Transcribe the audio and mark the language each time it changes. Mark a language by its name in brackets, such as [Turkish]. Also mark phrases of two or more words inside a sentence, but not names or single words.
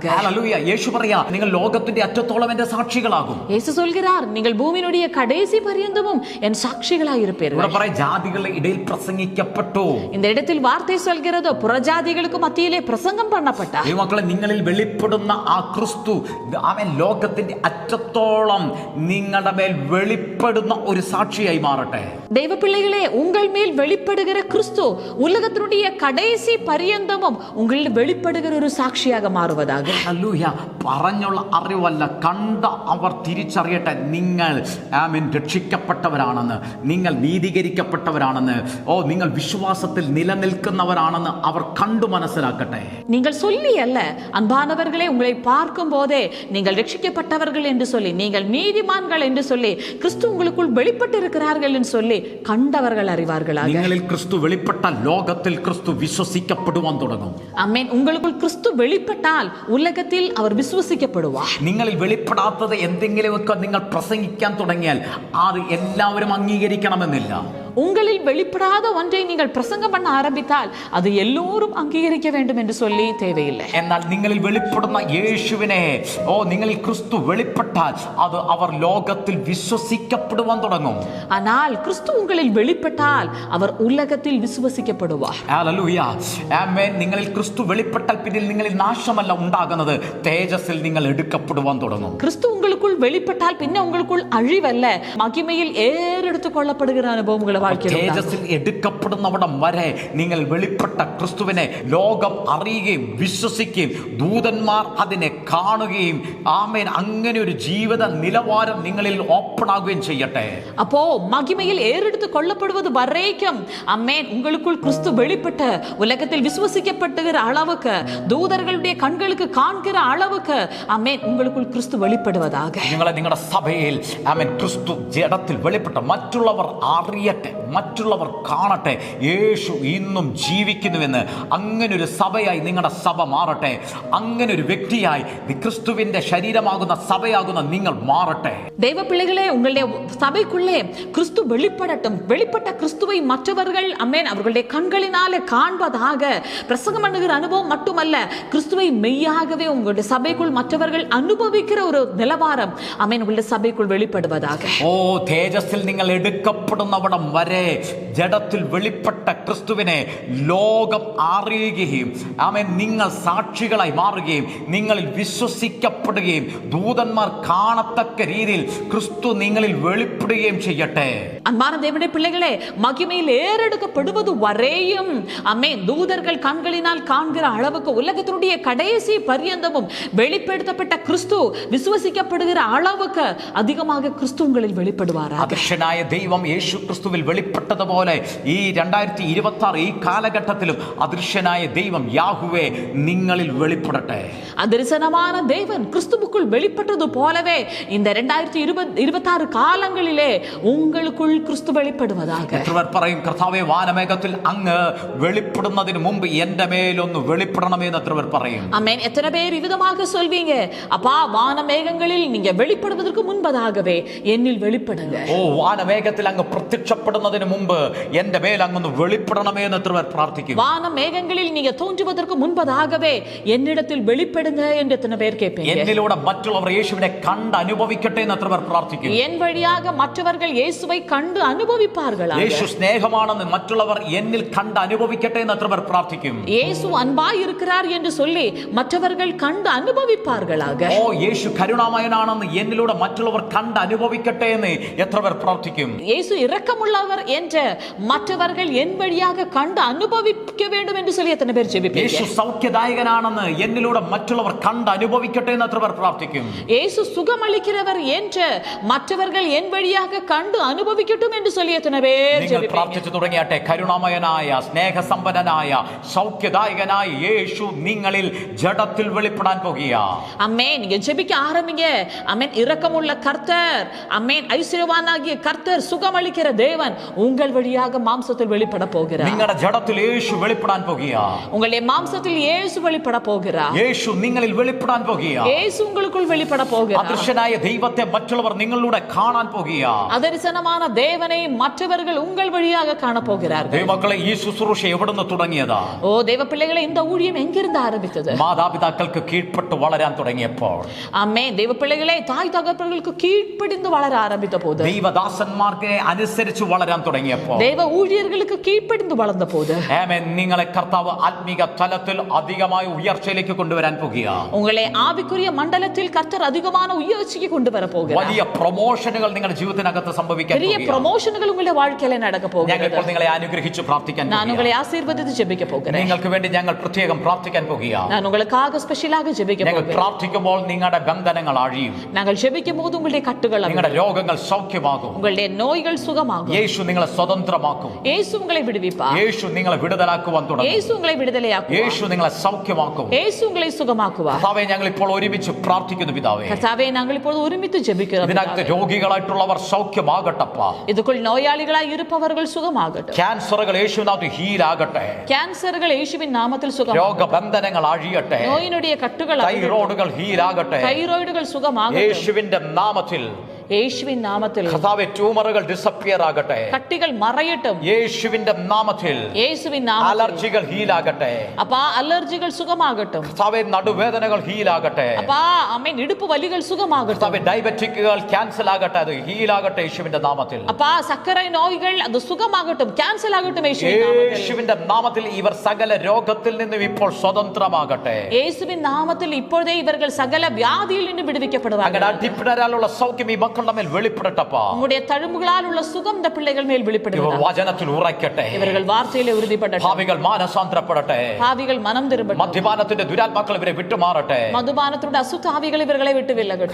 [Malayalam] ഹല്ലേലൂയ. യേശു പറയാ, നിങ്ങൾ ലോകത്തിന്റെ അറ്റത്തോളം എന്റെ സാക്ഷികളാകും. [Tamil] இயேசு சொல்கிறார், நீங்கள் பூமியினுடைய கடைசி பரியந்தமும் என் சாட்சிகளாய் இருப்பீர்கள். [Malayalam] ഇവിടെ പറയാ, ജാതികളുടെ ഇടയിൽ പ്രസംഗിക്കപ്പെട്ടു. [Tamil] இந்த இடத்தில் வார்த்தை சொல்கிறது புறஜாதிகளுக்கு மத்தியிலே பிரசங்கம் பண்ணப்பட்டார். [Malayalam] ദൈവമക്കളെ, നിങ്ങളിൽ വെളിപ്പെടുന്ന ആ ക്രിസ്തു അവൻ ലോകത്തിന്റെ അറ്റത്തോളം നിങ്ങളുടെ മേൽ വെളിപ്പെടുന്ന ഒരു സാക്ഷിയായി മാറട്ടെ. [Tamil] தெய்வ பிள்ளைகளே, உங்கள் மேல் வெளிப்படுகிற கிறிஸ்து உலகத்தினுடைய கடைசி பரியந்தமும் உங்களில் வெளிப்படுகிற ஒரு சாட்சியாக மாறுவதாக. [Malayalam] ഹല്ലേലൂയ. പറഞ്ഞുള്ള അറിവല്ല, കണ്ട അവർ തിരിച്ചറിയട്ടെ നിങ്ങൾ ആമേൻ രക്ഷിക്കപ്പെട്ടവരാണെന്ന്, നിങ്ങൾ നീതീകരിക്കപ്പെട്ടവരാണെന്ന്, ഓ നിങ്ങൾ വിശ്വാസത്തിൽ നിലനിൽക്കുന്നവരാണെന്ന് അവർ കണ്ടു മനസ്സിലാക്കട്ടെ. [Tamil] நீங்கள் சொல்லி அல்ல அன்பானவர்களே, உங்களை பார்க்கும் போதே நீங்கள் ரட்சிக்கப்பட்டவர்கள் என்று சொல்லி, நீங்கள் நீதிமான்கள் என்று சொல்லி, கிறிஸ்து உங்களுக்குள் வெளிப்பட்டு இருக்கிறார்கள் என்று சொல்லி கண்டவர்கள் அறிவார்களாக. [Malayalam] നിങ്ങളിൽ ക്രിസ്തു വെളിപ്പെട്ട ലോകത്തിൽ ക്രിസ്തു വിശ്വസിക്കപ്പെടുവാൻ തുടങ്ങും. [Tamil] ஆமென். உங்களுக்குள் கிறிஸ்து வெளிப்பட்டால் உலகத்தில் அவர் விசுவசிக்கப்படுவார். [Malayalam] നിങ്ങളിൽ വെളിപ്പെടാത്തത് എന്തെങ്കിലുമൊക്കെ നിങ്ങൾ പ്രസംഗിക്കാൻ തുടങ്ങിയാൽ അത് എല്ലാവരും അംഗീകരിക്കണമെന്നില്ല. [Tamil] உங்களில் வெளிப்படாத ஒன்றை நீங்கள் பிரசங்கம் பண்ண ஆரம்பித்தால் அது எல்லோரும் அங்கீகரிக்க வேண்டும் என்று சொல்லி தேவையில்லை. [Malayalam] എന്നാൽ നിങ്ങളിൽ വെളിപ്പെടുന്ന യേശുവിനെ, ഓ നിങ്ങളിൽ ക്രിസ്തു വെളിപ്പെട്ടാൽ അത് അവർ ലോകത്തിൽ വിശ്വസിക്കപ്പെടുവാൻ തുടങ്ങും. [Tamil] ஆனால் கிறிஸ்து உங்களில் வெளிப்பட்டால் அவர் உலகத்தில் விசுவசிக்கப்படுவார். [Malayalam] ഹല്ലേലൂയ. ആമേൻ. നിങ്ങളിൽ ക്രിസ്തു വെളിപ്പെട്ടാൽ പിന്നെ നിങ്ങളിൽ നാശമല്ല ഉണ്ടാകുന്നത്, തേജസ്സിൽ നിങ്ങൾ എടുക്കപ്പെടുവാൻ തുടങ്ങും. [Tamil] கிறிஸ்து உங்களுக்குள் வெளிப்பட்டால் பின்ன உங்களுக்குள் அழிவல்ல, மகிமையில் ஏறெடுத்துக் கொள்ளப்படுகிற அனுபவம் உங்களை வாழ்க்கையில் [Malayalam] തേജസ്സിൽ എടുക്കപ്പെടുന്നവിടം വരെ നിങ്ങൾ വെളിപ്പെട്ട ക്രിസ്തുവിനെ ലോകം അറിയുകയും വിശ്വസിക്കുകയും ദൂതന്മാർ അതിനെ കാണുകയും ആമേൻ അങ്ങനെ ഒരു ജീവിത നിലവാരം നിങ്ങളിൽ ഓപ്പൺ ആകുകയും ചെയ്യട്ടെ. [Tamil] அப்போ மகிமையில் ஏறெடுத்துக் கொள்ளப்படுவது வரைக்கும் அம்மேன் உங்களுக்குள் கிறிஸ்து வெளிப்பட்டு உலகத்தில் விசுவசிக்கப்படுகிற அளவுக்கு, தூதர்களுடைய கண்களுக்கு காண்கிற அளவுக்கு அம்மேன் உங்களுக்குள் கிறிஸ்து வெளிப்படுவதாக. [Malayalam] നിങ്ങളുടെ സഭയിൽ ആമേൻ ക്രിസ്തു ജഡത്തിൽ വെളിപ്പെട്ട മറ്റുള്ളവർ അറിയട്ടെ, മറ്റുള്ളവർ കാണട്ടെ യേശു ഇന്നും ജീവിക്കുന്നുവെന്ന്. അങ്ങനെ ഒരു സഭയായി നിങ്ങളുടെ സഭ മാറട്ടെ. അങ്ങനെ ഒരു വ്യക്തിയായി ക്രിസ്തുവിന്റെ ശരീരമാകുന്ന സഭയാകുന്ന നിങ്ങൾ മാറട്ടെ. [Tamil] தெய்வ பிள்ளைகளே, உங்களுடைய சபைக்குள்ளே கிறிஸ்து வெளிப்படட்டும். வெளிப்பட்ட கிறிஸ்துவை மற்றவர்கள் அம்மேன் அவர்களுடைய கண்களினாலே காண்பதாக. பிரசங்கம் பண்ணுகிற அனுபவம் மட்டுமல்ல, கிறிஸ்துவை மெய்யாகவே உங்களுடைய சபைக்குள் மற்றவர்கள் அனுபவிக்கிற ஒரு நிலவாரம் அம்மேன் உங்களுடைய சபைக்குள் வெளிப்படுவதாக. [Malayalam] ഓ തേജസ്സിൽ നിങ്ങൾ എടുക്കപ്പെടുന്നവിടം വരെ ജഡത്തിൽ വെളിപ്പെട്ട ക്രിസ്തുവിനെ ലോകം അറിയുകയും ആമേൻ നിങ്ങൾ സാക്ഷികളായി മാറുകയും നിങ്ങളിൽ വിശ്വസിക്കപ്പെടുകയും ദൂതന്മാർ കാണത്തക്ക രീതിയിൽ ക്രിസ്തു നിങ്ങളിൽ വെളിപ്പെടുകയും ചെയ്യട്ടെ. [Tamil] அன்பான தேவனுடைய பிள்ளைகளே, மகிமையில் ஏறெடுக்கப்படுவது வரையும் ஆமென் தூதர்கள் கண்களினால் காண்கிற அளவுக்கு உலகத்தினுடைய கடைசி பரியந்தமும் வெளிப்படுத்தப்பட்ட கிறிஸ்து விசுவசிக்கப்படுகிற அளவுக்கு அதிகமாக கிறிஸ்து உங்களில் வெளிப்படுவாராக. [Malayalam] അദൃശ്യനായ ദൈവം യേശു ക്രിസ്തുവിൽ വെളിപ്പെട്ടതുപോലെ ഈ 2026 ഈ കാലഘട്ടത്തിലും അദൃശ്യനായ ദൈവം യാഹുവേ നിങ്ങളിൽ വെളിപ്പെടട്ടെ. [Tamil] அதரிசனமான தேவன் கிறிஸ்துவுக்குள் வெளிப்பட்டது போலவே இந்த 2026 காலங்களிலே உங்களுக்குள் கிறிஸ்து வெளிப்படுவதாக. [Malayalam] എത്രവർ പറയും കർത്താവേ വാനമേഘത്തിൽ അങ്ങ് വെളിപ്പെടുന്നതിന് മുമ്പ് എന്റെ മേലൊന്ന് വെളിപ്പെടണമേ എന്ന് എത്രവർ പറയും. [Tamil] ஆமென். எத்தனை பேர் விதமாக சொல்வீங்க, அப்பா வானமேகங்களில் நீங்க வெளிப்படுவதற்கு முன்பதாகவே என்னில் வெளிப்படுங்க. [Malayalam] ഓ വാനമേഘത്തിൽ അങ്ങ് പ്രത്യക്ഷപ്പെടുന്നതിന് മുമ്പ് എന്റെ മേൽ അങ്ങൊന്ന് വെളിപ്പെടണമേ എന്ന് എത്രവർ പ്രാർത്ഥിക്കും. [Tamil] வானமேகங்களில் நீங்க தோன்றுவதற்கு முன்பதாகவே என்னிடத்தில் வெளிப்படுங்க என்று எத்தனை பேர் கேட்பீங்க. [Malayalam] എന്നിലൂടെ മറ്റുള്ളവർ യേശുവിനെ കണ്ട് അനുഭവിക്കട്ടെ എന്ന് എത്രവർ പ്രാർത്ഥിക്കും. [Tamil] என் வழியாக மற்றவர்கள் இயேசுவை கண்டு அனுபவிப்பார்களாக. [Malayalam] യേശു സ്നേഹമാണെന്ന് മറ്റുള്ളവർ എന്നിൽ കണ്ട് അനുഭവിക്കട്ടെ എന്ന് എത്രവർ പ്രാർത്ഥിക്കും. [Tamil] இயேசு அன்பாய் இருக்கிறார் என்று சொல்லி மற்றவர்கள் கண்டு அனுபவிப்பார்களாக. [Malayalam] ഓ യേശു കരുണാമയനാണെന്ന് എന്നിലൂടെ മറ്റുള്ളവർ കണ്ട് അനുഭവിക്കട്ടെ എന്ന് എത്രവർ പ്രാർത്ഥിക്കും. [Tamil] இயேசு இரக்கமுள்ளவர் என்று மற்றவர்கள் என் வழியாக கண்டு அனுபவிக்க வேண்டும் என்று சொல்லி எத்தனை பேர் ஜெபிப்பீங்க. [Malayalam] യേശു സൗഖ്യദായകനാണെന്ന് എന്നിലൂടെ മറ്റുള്ളവർ കണ്ട് അനുഭവിക്കട്ടെ എന്ന് എത്രവർ പ്രാർത്ഥിക്കും. [Tamil] இயேசு சுகமளிக்கிறவர் என்று மற்றவர்கள் என் வழியாக கண்டு அனுபவிக்கட்டும் என்று சொல்லி எத்தனை பேர் [Malayalam] നിങ്ങൾ [Tamil] ஜெபிப்பீங்க. [Malayalam] പ്രാർത്ഥിച്ചു തുടങ്ങിയാട്ടെ. കരുണാമയനായ സ്നേഹസമ്പന്നനായ സൗഖ്യദായകനായ യേശു നിങ്ങളിൽ ജഡത്തിൽ വെളിപ്പെടാൻ പോകുകയാ. [Tamil] அமேன். நீங்க ஜெபிக்க ஆரம்பிங்க. அமேன். இரக்கமுள்ள கர்த்தர், அமேன், ஐஸ்வர்யவானாகிய கர்த்தர், சுகமளிக்கிற தேவன் உங்கள் வழியாக மாம்சத்தில் வெளிப்பட போகிறார். [Malayalam] നിങ്ങളുടെ ജഡത്തിൽ യേശു വെളിപ്പെടാൻ പോകുകയാ. [Tamil] உங்களுடைய மாம்சத்தில் இயேசு வெளிப்பட போகிறார். [Malayalam] യേശു നിങ്ങളിൽ വെളിപ്പെടാൻ പോകുകയാ. [Tamil] இயேசு உங்களுக்குள் வெளிப்பட போகிறார். [Malayalam] അദൃശ്യനായ ദൈവത്തെ മറ്റുള്ളവർ നിങ്ങളിലൂടെ കാണാൻ പോകുകയാ. [Tamil] அதரிசனமான தேவனை மற்றவர்கள் உங்கள் வழியாக காண போகிறார்கள். [Malayalam] ദൈവമക്കളെ, ഈ ശുശ്രൂഷ എവിടുന്ന് തുടങ്ങിയതാ? [Tamil] ஓ தேவ பிள்ளைகளை, இந்த ஊழியம் எங்கிருந்து ஆரம்பித்தது? [Malayalam] മാതാപിതാക്കൾക്ക് കീഴ്പ്പെട്ട് വളരാൻ തുടങ്ങിയപ്പോൾ, [Tamil] ஆமென். தேவ பிள்ளைகளை, தாய் தகப்பர்களுக்கு கீழ்ப்படிந்து வளர ஆரம்பித்த போது, [Malayalam] ദൈവദാസന്മാർക്ക് അനുസരിച്ച് വളരാൻ തുടങ്ങിയപ്പോൾ, [Tamil] தேவ ஊழியர்களுக்கு கீழ்ப்படிந்து வளர்ந்த போது, [Malayalam] ആമേൻ, നിങ്ങളെ കർത്താവ് ആത്മീക തലത്തിൽ അധികമായ ഉയർച്ചയിലേക്ക് കൊണ്ടുവരാൻ പോകുകയാ. [Tamil] உங்களை ஆவிக்குரிய மண்டலத்தில் கர்த்தர் அதிகமான உயர்ச்சிக்கு கொண்டு வர போகிறார். [Malayalam] വലിയ പ്രൊമോഷനുകൾ നിങ്ങളുടെ ജീവിതത്തിനകത്ത് സംഭവിക്കാൻ [Tamil] பெரிய [Malayalam] പോകുകയാ. [Tamil] ப்ரமோஷன்கள் உங்களுடைய வாழ்க்கையில நடக்க [Malayalam] ഞങ്ങൾ [Tamil] போகிறது. [Malayalam] ഇപ്പോൾ നിങ്ങളെ അനുഗ്രഹിച്ച് പ്രാർത്ഥിക്കാൻ [Tamil] நான் [Malayalam] പോകുകയാ. [Tamil] உங்களை ஆசீர்வதித்து ஜெபிக்க போகிறேன். [Malayalam] നിങ്ങൾക്ക് വേണ്ടി ഞങ്ങൾ പ്രത്യേകം പ്രാർത്ഥിക്കാൻ പോകുകയാ. [Tamil] நான் உங்களுக்காக ஸ்பெஷலாக ஜெபிக்க [Malayalam] ഞങ്ങൾ [Tamil] போகிறேன். [Malayalam] പ്രാർത്ഥിക്കുമ്പോൾ നിങ്ങളുടെ ബന്ധനങ്ങൾ അഴിയും. [Tamil] நாங்கள் ஜெபிக்கும் போது உங்களுடைய கட்டுகள் [Malayalam] നിങ്ങളുടെ [Tamil] அவிழும். [Malayalam] രോഗങ്ങൾ സൗഖ്യമാകും. [Tamil] உங்களுடைய நோய்கள் சுகமாகும். [Malayalam] യേശു നിങ്ങളെ സ്വതന്ത്രമാക്കും. [Tamil] இயேசு உங்களை விடுவிப்பார். [Malayalam] യേശു നിങ്ങളെ വിടുതലാക്കുവാൻ തുടങ്ങും. [Tamil] இயேசு உங்களை விடுதலையாக்குவார். [Malayalam] യേശു നിങ്ങളെ സൗഖ്യമാക്കും. [Tamil] இயேசு உங்களை சுகமாக்குவார். [Malayalam] കർത്താവേ, ഞങ്ങൾ ഇപ്പോൾ ഒരുമിച്ച് പ്രാർത്ഥിക്കുന്നു പിതാവേ. [Tamil] கர்த்தாவே, நாங்கள் இப்போது ஒருமித்து ஜெபிக்கிறோம். [Malayalam] ഇതിനകത്ത് രോഗികളായിട്ടുള്ളവർ സൗഖ്യമാകട്ടപ്പാ. [Tamil] இதுக்குள் நோயாளிகளாய் இருப்பவர்கள் சுகமாகட்டும். [Malayalam] ക്യാൻസറുകൾ യേശുവിനകത്ത് ഹീലാകട്ടെ. [Tamil] கேன்சர்கள் இயேசுவின் நாமத்தில் சுகமாகட்டும். [Malayalam] രോഗബന്ധനങ്ങൾ അഴിയട്ടെ. [Tamil] நோயினுடைய கட்டுகள் அவிழட்டும். [Malayalam] തൈറോയ്ഡുകൾ ഹീലാകട്ടെ. [Tamil] தைராய்டுகள் சுகமாகட்டும். [Malayalam] യേശുവിന്റെ നാമത്തിൽ. [Tamil] இயேசுவின் நாமத்தில். [Malayalam] കർത്താവേ, ട്യൂമറുകൾ ഡിസപ്പിയർ ആകട്ടെ. [Tamil] கட்டிகள் மறையட்டும். [Malayalam] യേശുവിന്റെ നാമത്തിൽ. [Tamil] இயேசுவின் நாமத்தில். [Malayalam] അലർജികൾ ഹീലാകട്ടെ. [Tamil] அப்பா, அலர்ஜிகள் சுகமாகட்டும். [Malayalam] കർത്താവേ, നടുവേദനകൾ ഹീലാകട്ടെ. [Tamil] அப்பா, ஆமென், இடுப்பு வலிகள் சுகமாகட்டும். [Malayalam] കർത്താവേ, ഡയബറ്റിക്കുകൾ ക്യാൻസൽ ആകട്ടെ. അത് ഹീലാകട്ടെ യേശുവിന്റെ നാമത്തിൽ. [Tamil] அப்பா, சர்க்கரை நோய்கள் அது சுகமாகட்டும், கேன்சல் ஆகட்டும் இயேசுவின் நாமத்தில். [Malayalam] യേശുവിന്റെ നാമത്തിൽ ഇവർ സകല രോഗത്തിൽ നിന്നും ഇപ്പോൾ സ്വതന്ത്രമാകട്ടെ. [Tamil] இயேசுவின் நாமத்தில் இப்பொழுதே இவர்கள் சகல வியாதியில் நின்று [Malayalam] അങ്ങനെ [Tamil] விடுவிக்கப்படுவார்கள். [Malayalam] അടിപ്പിണരാലുള്ള സൗഖ്യം ഈ മക്കളുടെ മേൽ വെളിപ്പെടട്ടപ്പാ. [Tamil] உங்களுடைய தழும்புகளால் உள்ள சுகம் இந்த பிள்ளைகள் மேல் [Malayalam] ഇവർ [Tamil] வெளிப்படுவதாக. [Malayalam] വചനത്തിൽ ഉറയ്ക്കട്ടെ. இவர்கள் വാർത്തയിലെ ഉறுதிപ്പെടട്ടെ. ഭാവികൾ മാനസാന്തരപ്പെടട്ടെ. [Tamil] பாவிகள் மனம் திரும்பட்டும். [Malayalam] മദ്യപാനത്തിന്റെ ദുരാത്മാക്കൾ ഇവരെ വിട്ടുമാറട്ടെ. [Tamil] மதுபானத்தோட அசுத்த ஆவிகள் இவர்களை விட்டு விலகட்டும்.